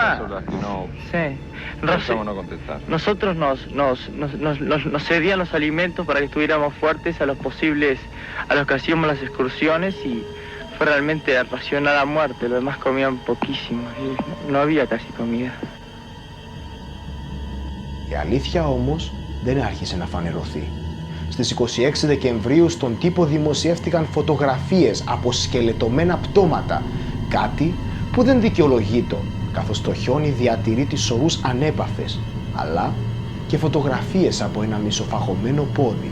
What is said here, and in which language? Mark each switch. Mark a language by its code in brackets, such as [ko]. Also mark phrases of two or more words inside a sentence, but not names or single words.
[es] Sí. no contestar. Nosotros nos cedían los alimentos para que estuviéramos fuertes a los que hacíamos las excursiones y fue realmente racionar a muerte, los demás comían poquísimo y no había casi comida. [el] Η αλήθεια όμως δεν άρχισε να φανερωθεί. Στις 26 Δεκεμβρίου στον τύπο δημοσιεύτηκαν φωτογραφίες από σκελετωμένα πτώματα, κάτι που δεν δικαιολογείτο, καθώς το χιόνι διατηρεί τις ορούς ανέπαφες, αλλά και φωτογραφίες από ένα μισοφαγωμένο πόδι.